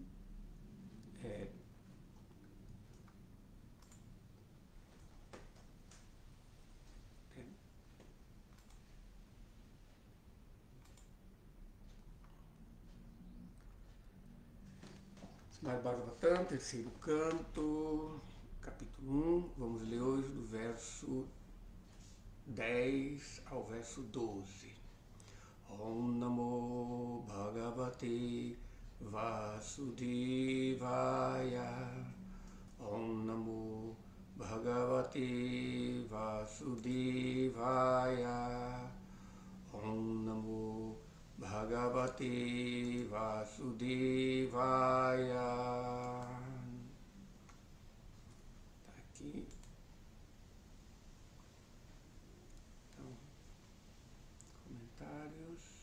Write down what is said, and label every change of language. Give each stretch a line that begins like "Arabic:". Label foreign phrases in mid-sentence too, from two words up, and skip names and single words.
Portuguese: É, Srimad Bhagavatam, terceiro canto, capítulo 1. Vamos ler hoje do verso 10 ao verso 12.
Sanskrit: Om Namo Bhagavate Vasudevaya. Om Namo Bhagavate Vasudevaya. Om Namo Bhagavate Vasudevaya.
Portuguese: Tá aqui. Então, comentários.